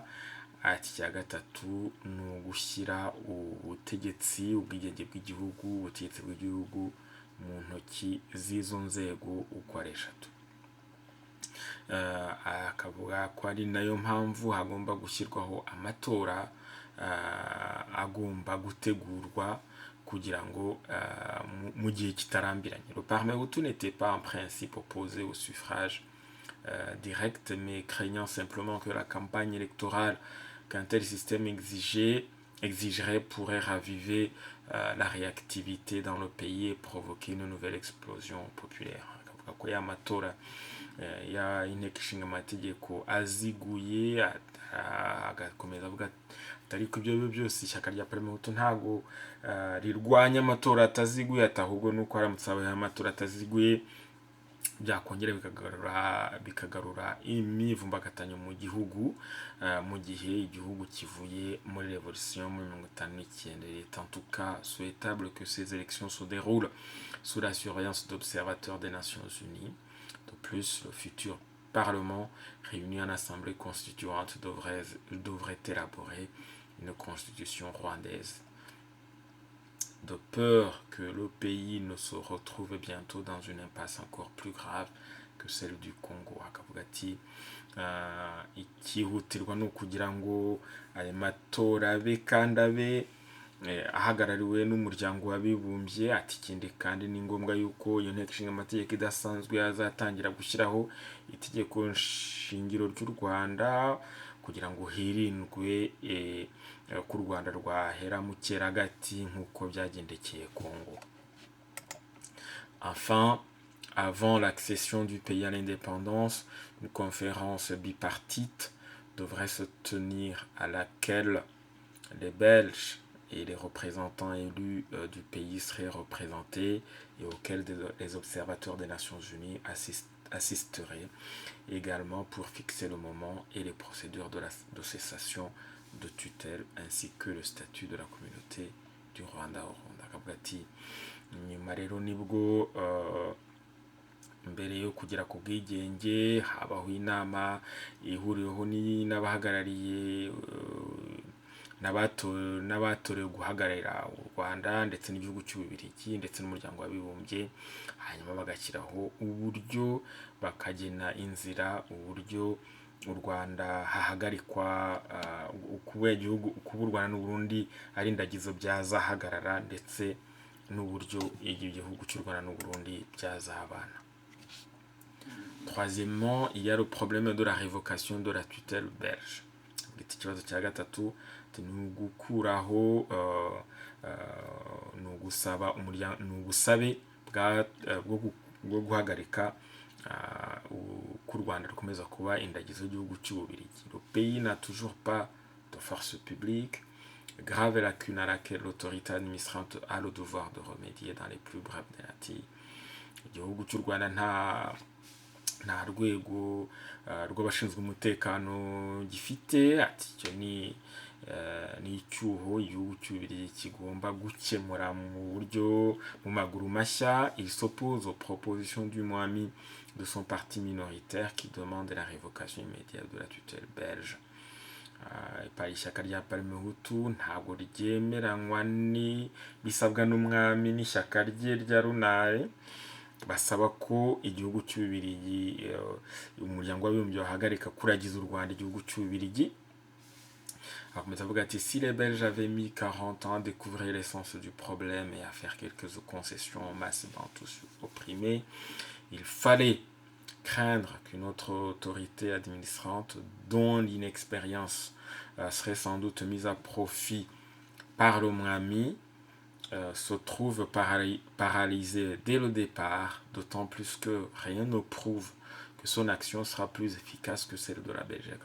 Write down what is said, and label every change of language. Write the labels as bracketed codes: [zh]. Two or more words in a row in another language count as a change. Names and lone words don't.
[rw] Ati icya gatatu ni ugushyira ubutegetsi, ubwigenge bw'igihugu, ubutegetsi bw'igihugu mu ntoki z'izo nzego uko ari 3. Akavuga ko ari nayo mpamvu hagomba gushyirwaho amatora agomba gutegurwa kugira ngo mu gihe kitarambiranye. [fr] Le Parmehutu n'était pas en principe opposé au suffrage direct, mais craignant simplement que la campagne électorale qu'un tel système exigerait pourrait raviver la réactivité dans le pays et provoquer une nouvelle explosion populaire. [rw] Akavuga ko ya matora ya inteko ishinga amategeko aziguye agakomeza avuga atari ko ibyo byose ishyaka rya Parmehutu ntago rirwanya amatora ataziguye, ahubwo nuko haramutse habayeho amatora ataziguye byakongera bikagarura imyivumbagatanyo mu gihugu, mu gihe igihugu kivuye muri révolution muri 1959. [fr] Il est en tout cas souhaitable que ces élections se déroulent sous la surveillance d'observateurs des Nations Unies. De plus, le futur Parlement réuni en Assemblée constituante devrait élaborer une constitution rwandaise. De peur que le pays ne se retrouve bientôt dans une impasse encore plus grave que celle du Congo. [rw] Akavuga ati ikihutirwa ni ukugira ngo ayo matora abe kandi abe ahagarariwe n'umuryango w'abibumbye. Ati ikindi kandi ni ngombwa yuko iyo nteko ishinga amategeko idasanzwe yazatangira gushyiraho itegeko shingiro ry'u Rwanda kugira ngo hirindwe ku Rwanda rwahera mu cyeragati nk'uko byagendekeye Congo. [fr] Enfin, avant l'accession du pays à l'indépendance, une conférence bipartite devrait se tenir à laquelle les Belges et les représentants élus du pays seraient représentés et auxquels les observateurs des Nations Unies assisteraient également pour fixer le moment et les procédures de cessation de tutelle ainsi que le statut de la communauté du Rwanda au Rwanda. [rw] Akavuga ati nyuma rero nibwo mbere yo kugera ku bwigenge habaho inama ihuriweho n'abahagarariye n'abatorewe guhagararira u Rwanda ndetse n'igihugu cy'Ububiligi ndetse n'umuryango w'abibumbye, hanyuma bagashyiraho uburyo bakagena inzira uburyo u Rwanda hahagarikwa kuba u Rwanda n'u Burundi ari indagizo byazahagarara ndetse n'uburyo igihugu cy'u Rwanda n'u Burundi byazahabana. [fr] Troisièmement, il y a le problème de la révocation de la tutelle belge. [rw] Ikibazo cya gatatu ni ugukuraho ni ubusabe bwo guhagarika ku Rwanda rukomeza kuba indagizo y'igihugu cy'Ububiligi. [fr] Le pays n'a toujours pas de force publique, grave lacune à laquelle l'autorité administrante a le devoir de remédier dans les plus brefs délais. [rw] Igihugu cy'u Rwanda nta rwego rw'abashinzwe umutekano gifite. Ati icyo ni icyuho igihugu cy'Ububiligi kigomba gukemura mu maguru mashya. [fr] Il s'oppose aux propositions du Mwami de son parti minoritaire qui demande la révocation immédiate de la tutelle belge. [rw] Ishyaka rya Parmehutu ntabwo ryemeranywa bisabwa n'umwami n'ishyaka rye rya Runare basaba ko igihugu cy'Ububiligi umuryango w'abibumbye wahagarika kuragiza u Rwanda igihugu cy'Ububiligi. Akomeza avuga ati [fr] si les Belges avaient mis 40 ans à découvrir l'essence du problème et à faire quelques concessions en masse dans tous opprimés, il fallait craindre qu'une autre autorité administrante dont l'inexpérience serait sans doute mise à profit par le Mwami se trouve paralysée dès le départ, d'autant plus que rien ne prouve que son action sera plus efficace que celle de la Belgique.